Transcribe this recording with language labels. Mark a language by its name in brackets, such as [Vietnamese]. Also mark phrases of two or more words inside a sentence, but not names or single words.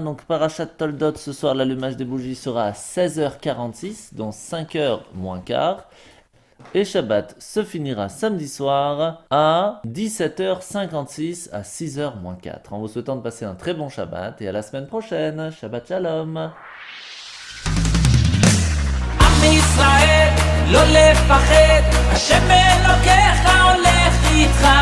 [French] Donc parashat Toldot ce soir, l'allumage des bougies sera à 16h46, donc 5h moins quart. Et Shabbat se finira samedi soir à 17h56 à 6h moins 4. En vous souhaitant de passer un très bon Shabbat et à la semaine prochaine. [Hebrew] שבת שלום. ישראל, לא לפחד, השם אלוקיך הולך איתך.